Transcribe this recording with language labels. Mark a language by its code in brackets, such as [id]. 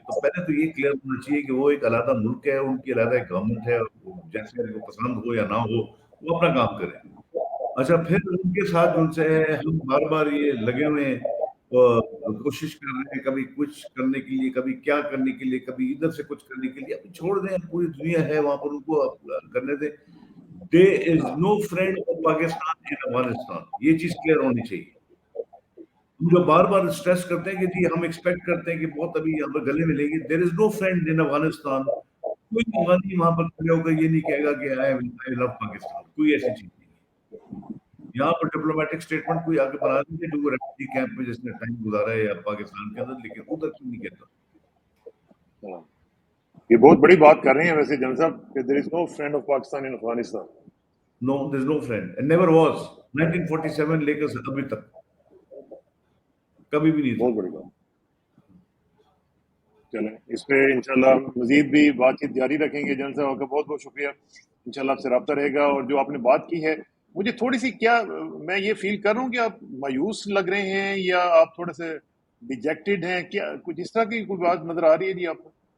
[ur] تو پہلے تو یہ کلیئر ہونا چاہیے کہ وہ ایک علیحدہ ملک ہے، ان کی علیحدہ گورنمنٹ ہے، جیسے ان کو پسند ہو یا نہ ہو وہ اپنا کام کریں. اچھا پھر ان کے ساتھ ان سے ہم بار بار یہ لگے ہوئے ہیں، کوشش کر رہے ہیں کبھی کچھ کرنے کے لیے، کبھی کیا کرنے کے لیے، کبھی ادھر سے کچھ کرنے کے لیے. ابھی چھوڑ دیں، پوری دنیا ہے وہاں پر، ان کو کرنے دیں. [en] There is no friend of Pakistan in Afghanistan. [ur] یہ چیز کلیئر ہونی چاہیے. ہم جو بار بار اسٹریس کرتے ہیں کہ جی ہم ایکسپیکٹ کرتے ہیں کہ بہت ابھی ہم گلے ملیں گے. [en] There is no friend in Afghanistan [ur] کوئی افغانی وہاں پر کھڑے ہو کر یہ نہیں کہے گا کہ [en] I love [ur] پاکستان، کوئی ایسی چیز نہیں ہے۔ یہاں پر ڈپلومیٹک سٹیٹمنٹ کوئی آگے بنا دیجیے جو وہ ریفیوجی کیمپ میں جس نے ٹائم گزارا ہے یا پاکستان کے اندر، لیکن ادھر کیوں نہیں کہتا؟ یہ بہت بڑی بات کر رہے ہیں ویسے جنرل صاحب کہ [en] there is no friend of Pakistan in [ur] Afghanistan. [en] No, there is no friend and never was. [ur] 1947 لے کر ابھی تک کبھی بھی نہیں تھا۔ بہت بڑی بات. چلیں اس پہ انشاءاللہ مزید بھی بات چیت جاری رکھیں گے. جنرل صاحب آپ کا بہت بہت شکریہ. انشاءاللہ آپ سے رابطہ رہے گا. اور جو آپ نے بات کی ہے مجھے تھوڑی سی کیا میں یہ فیل کر رہا ہوں کہ آپ مایوس لگ رہے ہیں یا آپ تھوڑے سے ڈیجیکٹڈ ہیں، کیا کچھ اس طرح کی کوئی بات نظر آ رہی ہے جی آپ کو؟